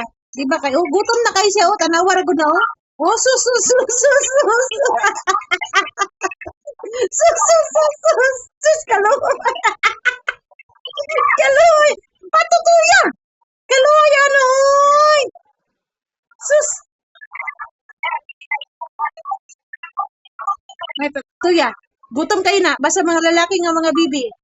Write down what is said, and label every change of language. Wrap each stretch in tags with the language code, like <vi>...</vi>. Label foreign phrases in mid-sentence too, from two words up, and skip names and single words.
<ceb>Di ba kay gutom na kay siya o, tanawa ra gud na o. Oh, sus, sus, sus, sus, sus. Sus, sus, sus, sus. Sus, kaluoy. Kaluoy. Patutuya. Kaluoy ano oy. Sus, may patutuya. Gutom kayo na, basta mga lalaki nga mga bibi.</ceb>